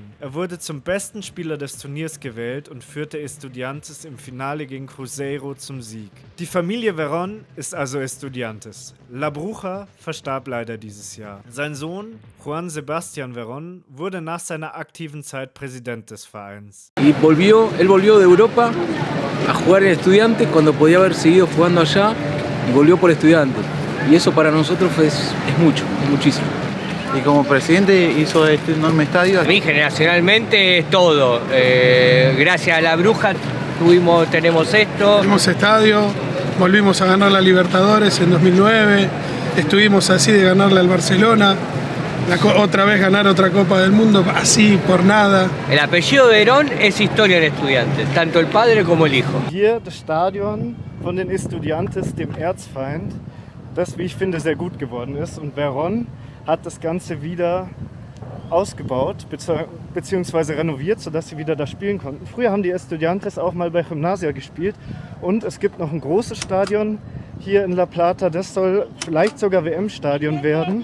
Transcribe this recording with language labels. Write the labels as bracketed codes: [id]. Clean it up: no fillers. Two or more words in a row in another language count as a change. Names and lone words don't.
[de] Er wurde zum besten Spieler des Turniers gewählt und führte Estudiantes im Finale gegen Cruzeiro zum Sieg. Die Familie Verón ist also Estudiantes. La Bruja verstarb leider dieses Jahr. Sein Sohn, Juan Sebastián Verón, wurde nach seiner aktiven Zeit Präsident des Vereins. [es] Él volvió de Europa a jugar en Estudiantes cuando podía haber seguido jugando allá y volvió por Estudiantes. Y eso para nosotros es muchísimo. Y como presidente hizo este enorme estadio. A mí generacionalmente es todo. Gracias a La Bruja tenemos esto. Tuvimos estadio, volvimos a ganar la Libertadores en 2009, estuvimos así de ganarle al Barcelona, otra vez ganar otra Copa del Mundo, así por nada. El apellido Verón es historia en Estudiantes, tanto el padre como el hijo. [de] Hier das Stadion von den Estudiantes, dem Erzfeind, das, wie ich finde, sehr gut geworden ist. Und Verón hat das Ganze wieder ausgebaut bzw. renoviert, sodass sie wieder da spielen konnten. Früher haben die Estudiantes auch mal bei Gimnasia gespielt und es gibt noch ein großes Stadion hier in La Plata, das soll vielleicht sogar WM-Stadion werden.